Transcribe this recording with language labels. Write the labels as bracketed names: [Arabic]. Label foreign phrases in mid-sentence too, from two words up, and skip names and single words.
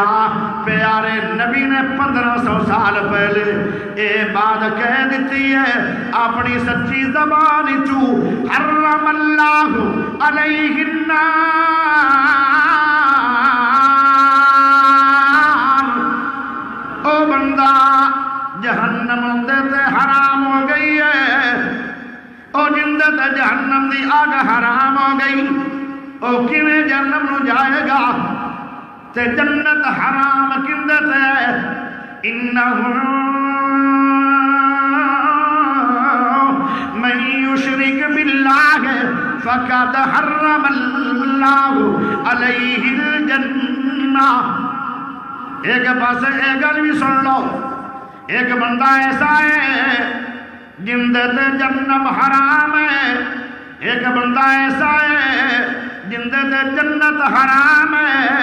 [Punjabi] پیارے نبی نے 1500 سال پہلے اے بات کہہ دیتی ہے اپنی سچی زبان چو، [Arabic] حرم اللہ علیہ النار، [Punjabi] او بندہ جہنم اندے تے حرام ہو گئی ہے، او جندے تے جہنم دی آگ حرام ہو گئی، او کیویں جہنم نو جائے گا؟ تے جنت حرام کندے تے؟ [Arabic] انہو من یشرک باللہ فقد حرم اللہ علیہ الجنہ۔ [Punjabi] ایک پاس ایک گل بھی سن لو، ایک بندہ ایسا ہے جندے تے جنم حرام ہے، ایک بندہ ایسا ہے جندے تے جنت حرام ہے۔